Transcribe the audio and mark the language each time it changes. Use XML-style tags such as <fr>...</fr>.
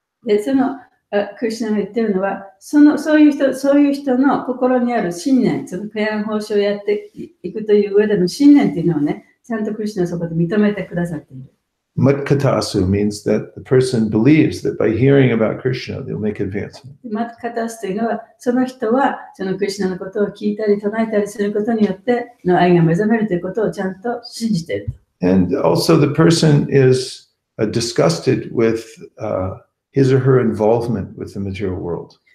<ja>で、そのクリシュナが言ってるのは、そういう人の心にある信念、その敬愛奉仕をやっていくという上での信念っていうのをね、ちゃんとクリシュナはそこで認めてくださっている。</ja> <en>Matkatasu means that the person believes that by hearing about Krishna, they'll make advancement.</en> <ja>マッカタスというのは、その人はそのクリシュナのことを聞いたり唱えたりすることによっての愛が目覚めるということをちゃんと信じている。</ja> <en>And also the person is disgusted with his or her involvement with the material world.</en>